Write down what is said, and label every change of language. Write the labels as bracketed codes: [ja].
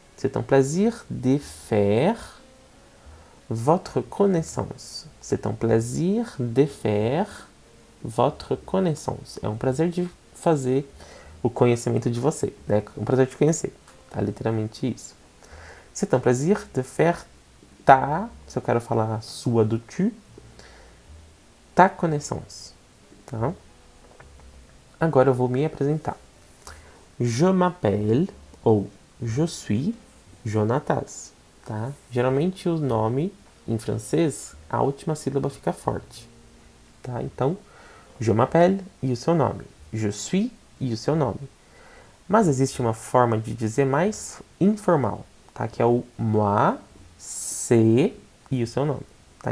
[fr] C'est un plaisir de faire votre connaissance. C'est un plaisir de faire votre connaissance. [pt] É um prazer de fazer o conhecimento de você, né? Um prazer de conhecer. Tá literalmente isso. [fr] C'est un plaisir de faire ta, [pt] se eu quero falar a sua do tu, [fr] ta connaissance. [pt] Tá? Agora eu vou me apresentar. [fr] Je m'appelle ou je suis Jonatas, [pt] tá? Geralmente o nome em francês, a última sílaba fica forte, tá? Então, [fr] je m'appelle [pt] e o seu nome. [fr] Je suis [pt] e o seu nome. Mas existe uma forma de dizer mais informal, tá? Que é o [fr] moi, c'est [pt] e o seu nome, tá?